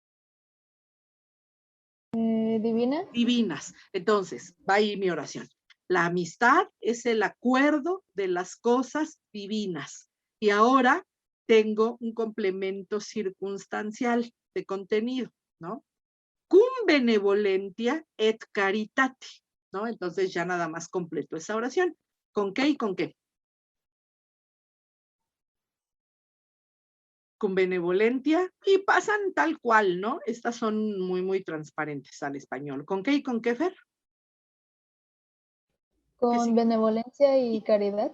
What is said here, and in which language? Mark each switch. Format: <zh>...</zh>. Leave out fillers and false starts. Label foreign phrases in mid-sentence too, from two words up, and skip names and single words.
<es>¿Divina? Divinas. Entonces, va ahí mi oración. La amistad es el acuerdo de las cosas divinas. Y ahora tengo un complemento circunstancial de contenido, ¿no?</es> <la>Cum benevolentia et caritate,</la> <es>¿no? Entonces ya nada más completo esa oración. ¿Con qué y con qué? Con benevolentia y pasan tal cual, ¿no? Estas son muy, muy transparentes al español. ¿Con qué y con qué, Fer? Con benevolencia y caridad.</es>